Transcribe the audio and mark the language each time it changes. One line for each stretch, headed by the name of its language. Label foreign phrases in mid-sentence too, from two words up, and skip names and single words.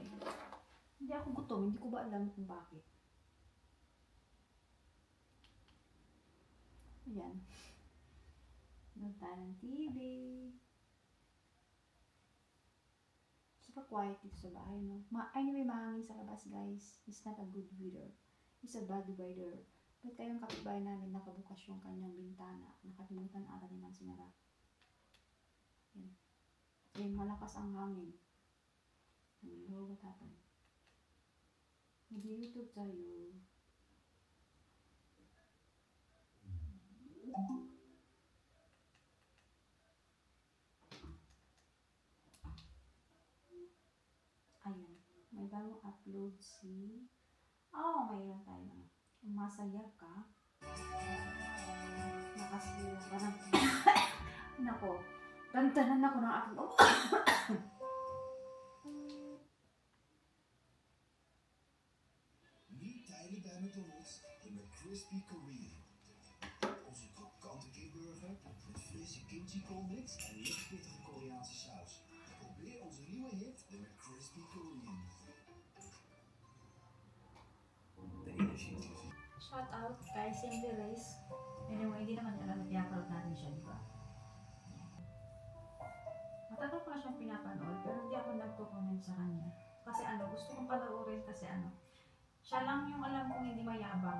Filipino: Hindi ako gutom, hindi ko ba alam kung bakit. Ayan. Manood tayo ng TV.
English: super quiet
Filipino: dito sa bahay, no? Anyway, mahangin sa labas, guys.
English: It's not a good weather. It's a bad weather.
Filipino: But kayong kapitbahay namin, nakabukas yung kanyang bintana. Nakalimutan ata nilang sinara. Yan. Yan, malakas ang hangin.
English: Hello, what happened?
Filipino: Mag-YouTube tayo. Ayan. May bagong upload si... mayroon tayo na. Masaya ka. Nakasiyaw ka ng... Nako. Tantanan ako ng aking...
Dutch: Nu tijdelijk bij McDonald's de McCrispy Korean. Onze krokante kipburger met frisse kimchi cornmix en licht pittige Koreaanse saus. Probeer onze nieuwe hit, de McCrispy Korean. De energie.
English: Shout out
Filipino: kay Cindy Reyes. Anyway, hindi naman alam na i-upload natin siya, di ba? Matagal ko na siyang pinapanood, pero hindi ako nagko-comment sa kanya. Kasi gusto kong panoorin kasi siya lang yung alam kong hindi mayabang.